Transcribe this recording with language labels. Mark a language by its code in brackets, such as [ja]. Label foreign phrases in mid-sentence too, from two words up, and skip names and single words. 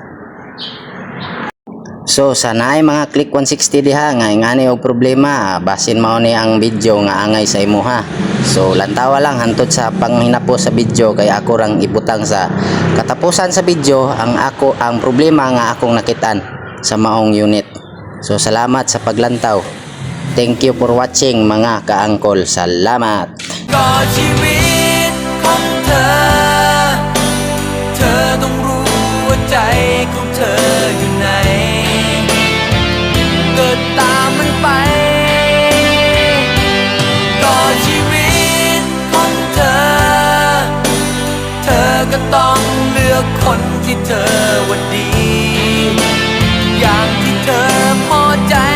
[ceb] So sana ay mga click 160 diha nga ingani og problema basin mao ni ang video nga angay sa imuha. So lantawa lang hantod sa panghinapo sa video kay ako rang ibutang sa katapusan sa video ang problema nga akong nakitaan sa maong unit. So salamat sa paglantaw. [en] Thank you for watching [ceb] mga kaangkol. Salamat. [th] เธอต้องรู้ว่าใจของเธออยู่ไหนเกิดตามมันไปก็ชีวิตของเธอเธอก็ต้องเลือกคนที่เธอว่าดีอย่างที่เธอพอใจ